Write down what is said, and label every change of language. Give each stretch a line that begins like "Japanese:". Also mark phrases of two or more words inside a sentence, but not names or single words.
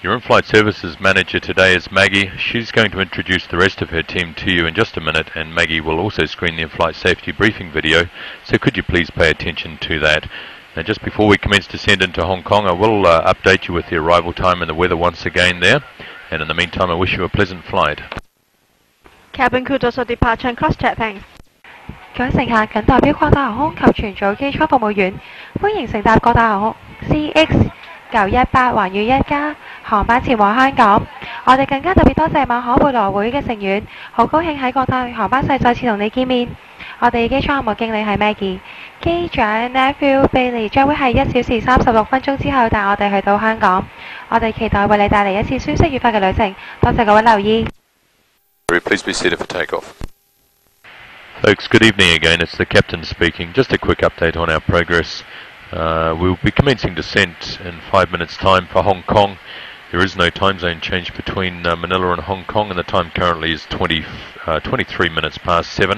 English: Your in-flight services manager today is Maggie. She's going to introduce the rest of her team to you in just a minute, and Maggie will also screen the in-flight safety briefing video, so could you please pay attention to that. Now, just before we commence descent into Hong Kong, I will update you with the arrival time and the weather once again there, and in the meantime I wish you a pleasant flight. Cabin crew also departure and cross-check, thanks.
Cantonese: 各位乘客，謹代表國泰航空及全組機艙服務員，歡迎乘搭國泰航空 CX918環宇1航班前往香港。我哋更加特別多謝馬可貝羅會嘅成員，好高興喺國泰航班世再次同你見面。我哋機艙項目經理係 Maggie， 機長 Nephew Bailey 將會喺1小時36分鐘之後帶我哋去到香港。我哋期待為你帶嚟一次舒適愉快嘅旅程。多謝各位留意。
English: Please be seated for takeoff. Folks, good evening again. It's the captain speaking. Just a quick update on our progress. We'll be commencing descent in 5 minutes' time for Hong Kong. There is no time zone change between Manila and Hong Kong, and the time currently is 23 minutes past 7.